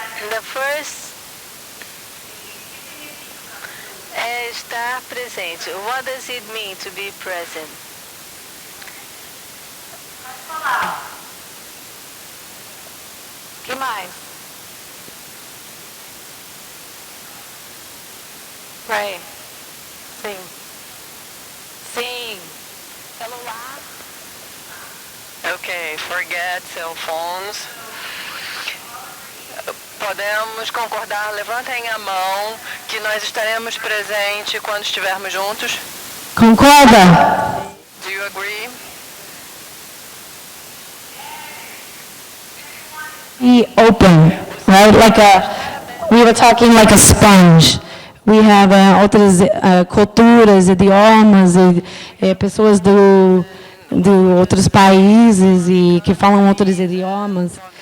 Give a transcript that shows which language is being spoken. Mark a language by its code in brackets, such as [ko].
[en] The first [pt] é estar presente. [en] What does it mean to be present? [pt] Que mais? Right. Sim. Sim. Celular. [en] Ok, forget cell phones. [pt] Podemos concordar, levantem a mão, que nós estaremos presentes quando estivermos juntos. Concorda? [en] Do you agree? Be open, right? We were talking like a sponge. We have [pt] outras culturas, idiomas, pessoas do outros países e que falam outros idiomas.